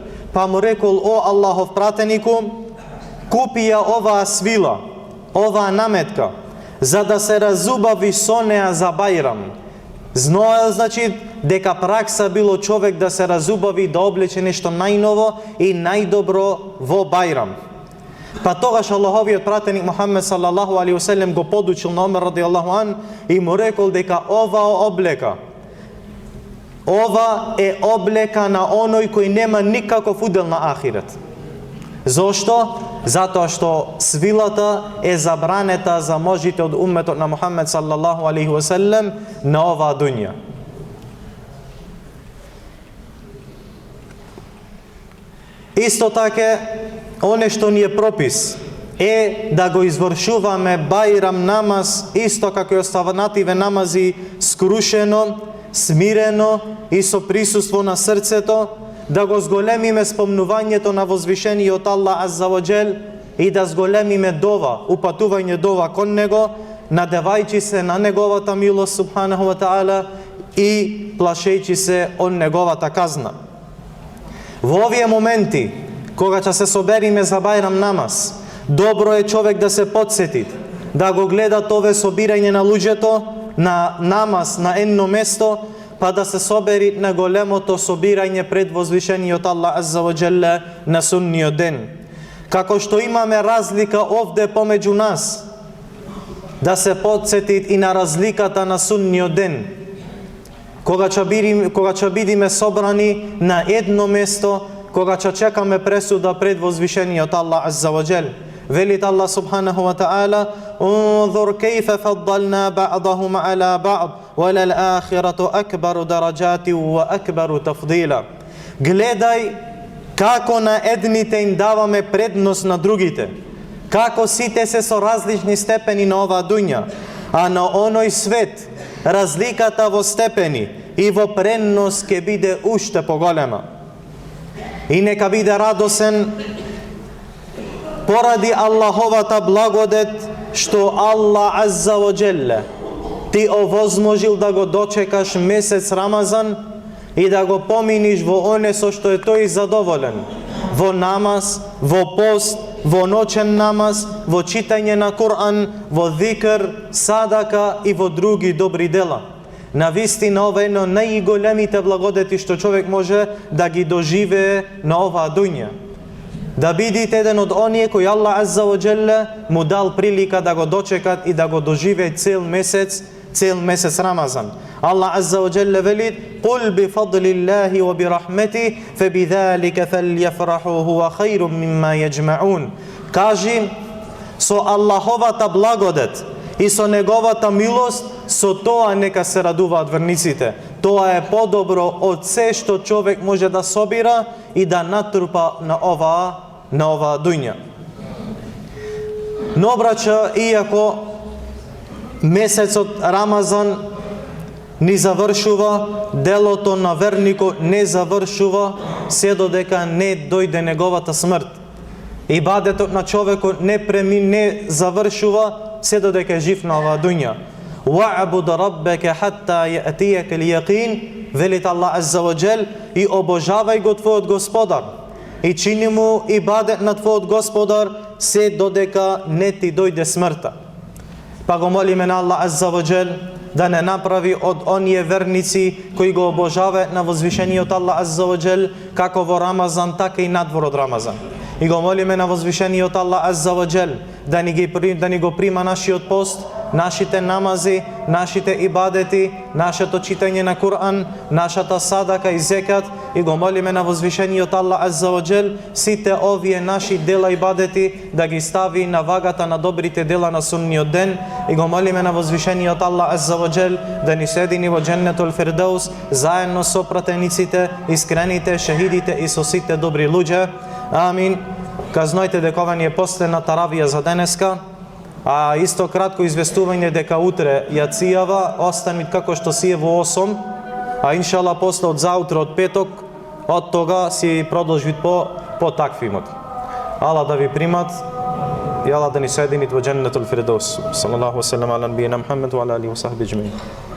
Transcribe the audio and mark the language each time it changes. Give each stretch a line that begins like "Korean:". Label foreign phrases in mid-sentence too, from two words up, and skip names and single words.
Macedonian: Па му рекол: о Аллахов пратенику, купи ја оваа свила, оваа наметка, за да се разубави со неа за Бајрам. Знае, значи, дека пракса било човек да се разубави, да облече нешто најново и најдобро во Бајрам. Па тогаш Аллаховиот пратеник Мухаммед
Arabic: صلى الله عليه وسلم
Macedonian: го подучил на Омер
Arabic: رضي الله عنه
Macedonian: и му рекол дека ова е облека на оној кој нема никаков удел на ахирет. Зошто? Затоа што свилата е забранета за можите од умметот на Мухаммед
Arabic: صلى الله عليه وسلم
Macedonian: на оваа дуња. Исто така, оне што ни е пропис е да го извршуваме бајрам намаз исто како и останативе намази скрушено, смирено и со присуство на срцето, да го зголемиме спомнувањето на возвишениот
Arabic: الله عز وجل
Macedonian: и да зголемиме дова, упатување дова кон него, надевајќи се на неговата милост
Arabic: سبحانه وتعالى
Macedonian: и плашејќи се од неговата казна. Во овие моменти, кога ќе се собериме за бајрам намаз, добро е човек да се потсети, да го гледа ове собирање на луѓето на намаз на едно место, па да се собери на големото собирање пред возвишениот
Arabic: الله عز وجل
Macedonian: на сунниот ден. Како што имаме разлика овде помеѓу нас, да се потсети и на разликата на сунниот ден. Кога ќе бидиме собрани на едно место, кога ќе чекаме пресуда пред возвишениот Аллах азза ва џел.
Arabic: Велит الله سبحانه وتعالى: "انظر كيف فضلنا بعضهم على بعض وللآخرة أكبر درجات وأكبر تفضيلا."
Macedonian: Гледај како на едните им даваме предност на другите, како сите се со различни степени на оваа дуња, а на оној свет разликата во степени и во предност ќе биде уште поголема. И нека биде радосен поради Аллаховата благодет што
Arabic: الله عز وجل
Macedonian: ти овозможил да го дочекаш месец Рамазан и да го поминиш во оне со што е тој задоволен, во намаз, во пост, во ноќен намаз, во читање на Кур'ан, во зикр, садака и во други добри дела. Навистина ова е едно најголемите благодети што човек може да ги доживее на оваа дуња. Да бидите еден од оние кои
Arabic: الله عز وجل
Macedonian: му дал прилика да го дочекат и да го доживеат цел месец Рамазан.
Arabic: الله عز وجل вели: "قل بفضل الله وبرحمته فبذلك فليفرحوا هو خير مما يجمعون."
Macedonian: Кажи, со Аллаховата благодет и со неговата милост, со тоа нека се радуваат верниците. Тоа е подобро од се што човек може да собира и да натрупа на оваа дуња. Но браќа, иако месецот Рамазан ни завршува, делото на верникот не завршува се додека не дојде неговата смрт. Ибадетот на човекот не завршува се додека е жив на оваа дуња.
Arabic: واعبد ربك حتى يأتيك اليقين,
Macedonian: велит
Arabic: الله عز وجل,
Macedonian: и обожавај го твојот Господар и чини му ибадет на твојот Господар се додека не ти дојде смртта. Па го молиме на
Arabic: الله عز وجل
Macedonian: да не направи од оние верници кои го обожаваат на возвишениот
Arabic: الله عز وجل
Macedonian: како во Рамазан, така и надвор од Рамазан. И го молиме на возвишениот
Arabic: الله عز وجل
Macedonian: да ни го прима нашиот пост, нашите намази, нашите ибадети, нашето читање на Кур'ан, нашата садака и зекат, и го молиме на возвишениот
Arabic: الله عز وجل
Macedonian: сите овие наши дела и ибадети да ги стави на вагата на добрите дела на сунниот ден, и го молиме на возвишениот
Arabic: الله عز وجل
Macedonian: да ни седини во
Arabic: جنة الفردوس
Macedonian: заедно со пратениците, искрените, шехидите и со сите добри луѓе. Амин. Казнојте дека ова ни е последна таравија за денеска, а исто кратко известување дека утре јацијава остани како што си е во 8, а иншалла после од заутре од петок, од тога си продолжи по таквимот. Ала да ви примат и Ала да ни соединит во
Arabic: جنة الفردوس. صلى الله وسلم على نبينا محمد وعلى آله وصحبه أجمعين.